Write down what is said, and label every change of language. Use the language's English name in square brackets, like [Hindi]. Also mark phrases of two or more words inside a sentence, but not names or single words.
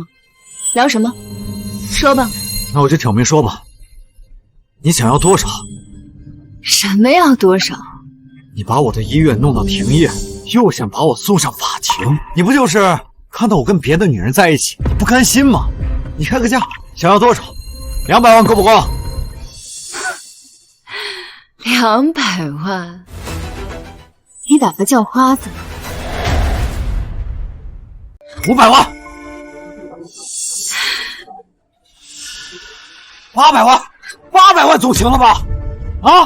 [Chinese] 聊什麼？說吧。那我就挑明說吧。你想要多少？什麼要多少？你把我的醫院弄到停業，又想把我送上法庭，你不就是看到我跟別的女人在一起不甘心嗎？你開個價，想要多少？200萬夠不夠？200萬？你打個叫花子？500萬？800萬？800萬總行了吧？啊！